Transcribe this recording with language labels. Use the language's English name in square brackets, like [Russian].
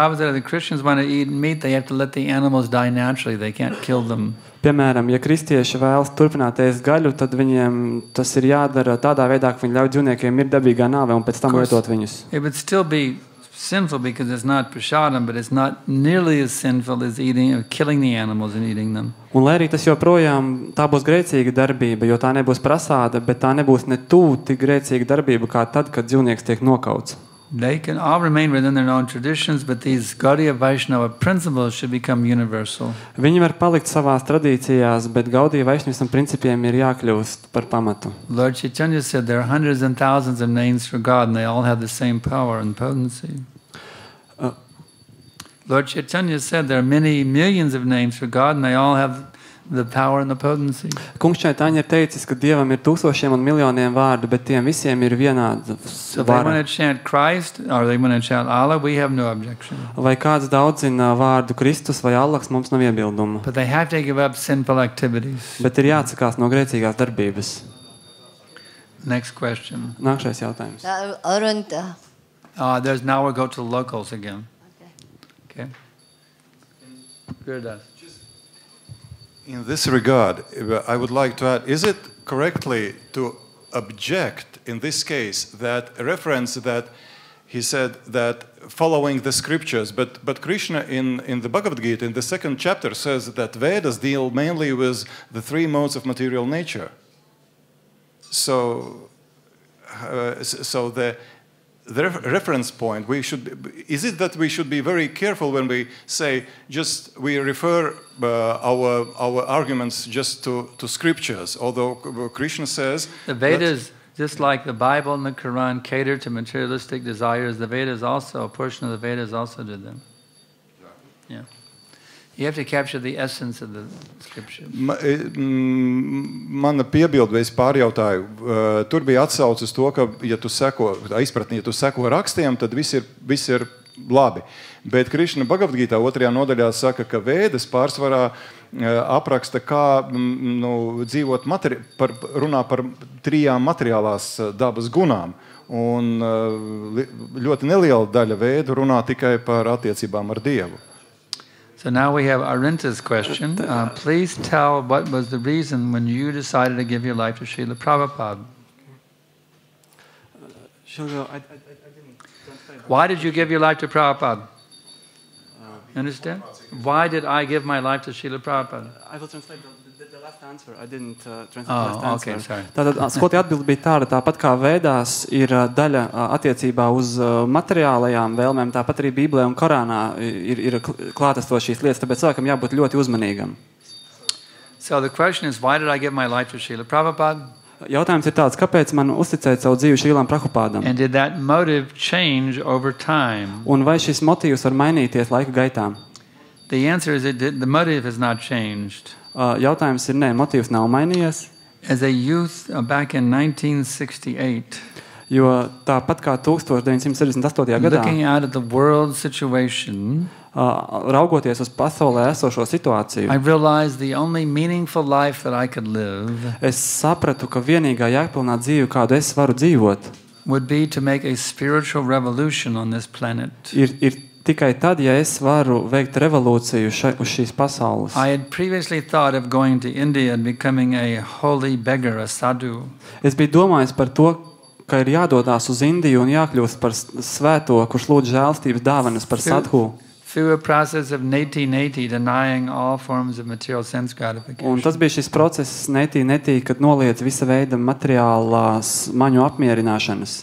[English] Prabhupada, the Christians want to eat meat, they have to let the animals die naturally. They can't kill them. [Latvian] Piemēram, ja kristieši vēlas turpināt ēst gaļu, tad viņiem tas ir jādara tādā veidā, ka viņi ļauj dzīvniekiem ir dabīgā nāve un pēc tam lietot viņus. [English] It would still be sinful because it's not prasadam, but it's not nearly as sinful as killing the animals and eating them. [Latvian] Un lai arī tas joprojām tā būs grēcīga darbība, jo tā nebūs prasāda, bet tā nebūs ne tuvu tik grēcīga darbība kā tad, kad dzīvnieks tiek nokauts. [English] They can all remain within their own traditions, but these Gaudiya Vaishnava principles should become universal. [Latvian] Viņi var palikt savās tradīcijās, bet Gaudiya Vaishnavism principiem ir jākļūst par pamatu. [English] Lord Chaitanya said there are hundreds and thousands of names for God, and they all have the same power and potency. Lord Chaitanya said there are many millions of names for God, and they all have the power and the potency. [Latvian] Kungs Chaitanya ir teicis, ka Dievam ir tūkstošiem un miljoniem vārdu, bet tiem visiem ir vienāda [English] So if they want [Latvian] vara. [English] to chant Christ or they want to chant Allah, we have no objection. [Latvian] Vai kāds daudzina vārdu Kristus vai Allaks, mums nav iebildumu. [English] But they have to give up sinful activities. [Latvian] Bet ir jāatsakās no grēcīgās darbības. [English] Next question. [Latvian] Nākšais jautājums. [English] Arunta. Now we'll go to locals again. Okay. Gurdas. In this regard, I would like to add, is it correctly to object in this case that a reference that he said that following the scriptures, but Krishna in the Bhagavad Gita, in the 2nd chapter, says that Vedas deal mainly with the 3 modes of material nature. So the reference point, is it that we should be very careful when we say we refer our arguments just to scriptures, although Krishna says The Vedas, just like the Bible and the Quran, cater to materialistic desires. The Vedas also, a portion of the Vedas also did them. Yeah. You have to capture the essence of the scriptures. [Latvian] Mana piebilde, vai es pārjautāju, tur bija atsauce uz to, ka, ja tu seko rakstiem, tad viss ir labi. Bet Krišna Bhagavad Gītā 2. nodaļā saka, ka Vēdas pārsvarā apraksta, kā dzīvot runā par 3 materiālās dabas gunām. Un ļoti neliela daļa Vēdu runā tikai par attiecībām ar Dievu. [English] So now we have Arinta's question. Please tell what was the reason when you decided to give your life to Srila Prabhupada. Why did you give your life to Prabhupada? Understand? Why did I give my life to Srila Prabhupada? I will translate the last answer. I didn't translate the Oh, last okay, answer. sorry. [Latvian] Tātad skolotāja atbilde bija tāda, tāpat kā Vēdās ir daļa attiecībā uz materiālajām vēlmēm, tāpat arī Bībelē un Korānā ir klātesošas šīs lietas, tāpēc cilvēkam jābūt ļoti uzmanīgam. [English] So the question is, why did I give my life to Srila Prabhupada? [Latvian] Jautājums ir tāds, kāpēc man uzticēt savu dzīvi Šrilam Prabhupādam? [English] And did that motive change over time? [Latvian] Un vai šis motīvs var mainīties laika gaitā? [English] The answer is the motive has not changed. [Latvian] Jautājums ir, nē, motīvs nav mainījies. [English] As a youth back in 1968, [Latvian] Jo tāpat kā 1968. gadā, [English] looking out at the world situation, [Latvian] raugoties uz pasaulē esošo situāciju, [English] I realized the only meaningful life that I could live [Latvian] es sapratu, ka vienīgā jēgpilnā dzīve, kādu es varu dzīvot, [English] would be to make a spiritual revolution on this planet. [Latvian] ir tikai tad, ja es varu veikt revolūciju uz šīs pasaules. [English] I had previously thought of going to India and becoming a holy beggar, a sadhu. [Latvian] Es biju domājis par to, ka ir jādodās uz Indiju un jākļūst par svēto, kurš lūdz žēlstības dāvanas par sadhu. [English] Through a process of neti-neti, denying all forms of material sense [Latvian] Un [English] gratification. [Latvian] tas bija šis process netī, kad noliedz visa veida materiālās maņu apmierināšanas.